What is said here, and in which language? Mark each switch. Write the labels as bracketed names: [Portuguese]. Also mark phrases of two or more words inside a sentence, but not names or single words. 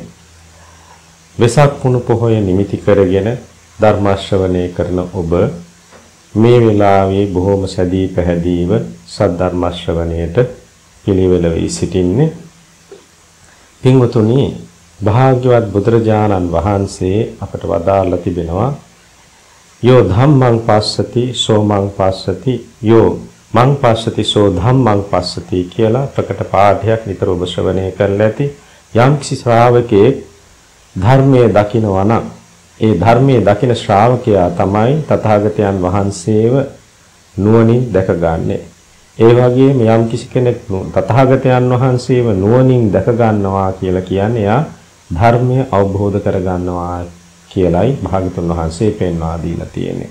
[Sinhala] වෙසක් පුණු පොහොය නිමිති කරගෙන ධර්ම ශ්‍රවණය කරන ඔබ මේ වෙලාවේ බොහොම සැදී පැහැදීව සද්ධර්ම ශ්‍රවණයට පිළිවෙල වී සිටින්නේ. පින්වතුනි, භාග්‍යවත් බුදුරජාණන් වහන්සේ අපට වදාළා තිබෙනවා [Pali] යෝ ධම්මං පස්සති සෝ මං පස්සති යෝ මං පස්සති සෝ ධම්මං පස්සති [Sinhala] කියලා ප්‍රකට පාඨයක් නිතර ඔබ ශ්‍රවණය කරලා ඇති. යම්කිසි ශ්‍රාවකෙක් ධර්මයේ දකිනවා නම් ඒ ධර්මයේ දකින ශ්‍රාවකයා තමයි තථාගතයන් වහන්සේව නුවණින් දැකගන්නේ. ඒ වගේම යම්කිසි කෙනෙක් තථාගතයන් වහන්සේව නුවණින් දැක ගන්නවා කියලා කියන්නේ යා ධර්මය අවබෝධ කරගන්නවා කියලයි භාග්‍යතුන් වහන්සේ පෙන්වා දීලා තියෙන්නේ.